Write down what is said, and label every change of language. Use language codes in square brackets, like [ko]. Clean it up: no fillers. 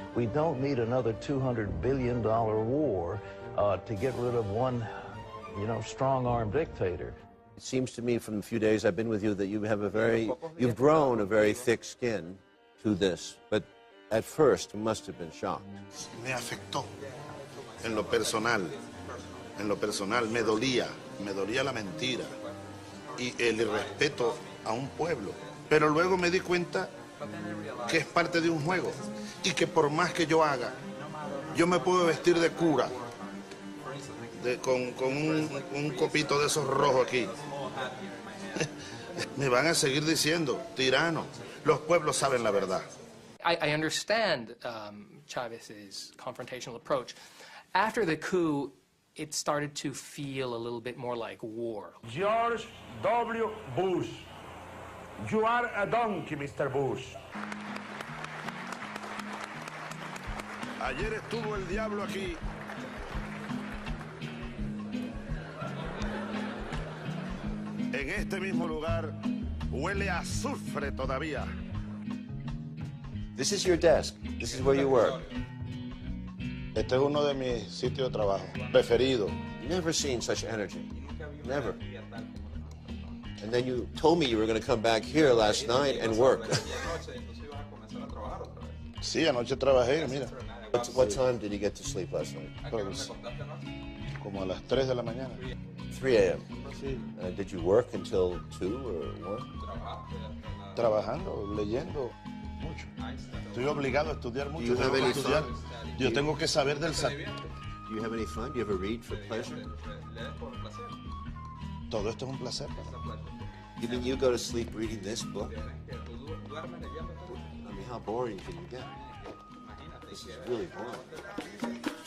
[en] We don't need another $200 billion war to get rid of one, strong-armed dictator. It seems to me from the few days I've been with you that you've grown a very thick skin to this, but at first you must have been shocked. [es] Me afectó en lo personal, me dolía la mentira y el irrespeto a un pueblo. Pero luego me di cuenta que es parte de un juego y que por más que yo haga, yo me puedo vestir de cura, con un copito de esos rojos aquí. Me van a seguir diciendo, tirano. Los pueblos saben la verdad. [en] I understand Chavez's confrontational approach. After the coup, it started to feel a little bit more like war. George W. Bush. You are a donkey, Mr. Bush. [es] Ayer estuvo el diablo aquí. En este mismo lugar huele a azufre todavía. [en] This is your desk. This is where you work. [es] Este es uno de mis sitios de trabajo preferido. [en] Never seen such energy. Never. And then you told me you were going to come back here last night and work. [es] Sí, anoche trabajé, mira. [en] What time did you get to sleep last night? [es] Como a las 3 de la mañana. [en] 3 a.m. Did you work until 2 or 1? [es] Trabajando, leyendo mucho. Estoy obligado a estudiar mucho. Yo tengo que saber del [en] Do you have any fun? Do you ever read for pleasure? [es] Todo esto es un placer. [en] You mean you go to sleep reading this book? I mean, how boring can you get? This is really boring.